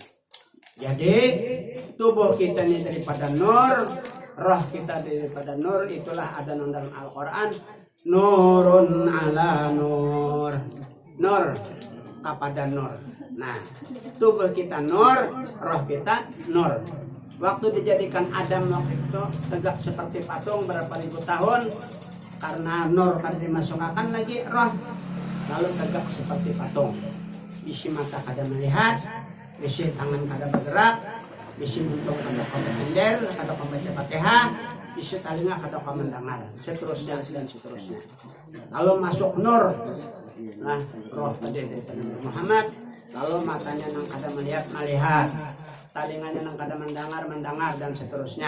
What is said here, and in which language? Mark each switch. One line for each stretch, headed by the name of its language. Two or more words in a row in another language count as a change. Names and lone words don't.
Banjar: Jadi tubuh kita ini daripada nur, roh kita daripada nur, itulah ada dalam Al-Quran,
Arabic: nurun ala nur,
Banjar: nur kepada nur. Nah, tubuh kita nur, roh kita nur. Waktu dijadikan Adam waktu itu tegak seperti patung berapa ribu tahun, karena nur kan dimasukkan lagi roh, lalu tegak seperti patung. Bisi mata kada melihat, bisi tangan kada bergerak, bisi muntung kada komender, kada membaca Fatihah, bisi telinga kada mendengar, seterusnya dan seterusnya. Lalu masuk nur, nah roh tadi dari Muhammad, lalu matanya nang kada melihat, telinganya nang kada mendengar, dan seterusnya.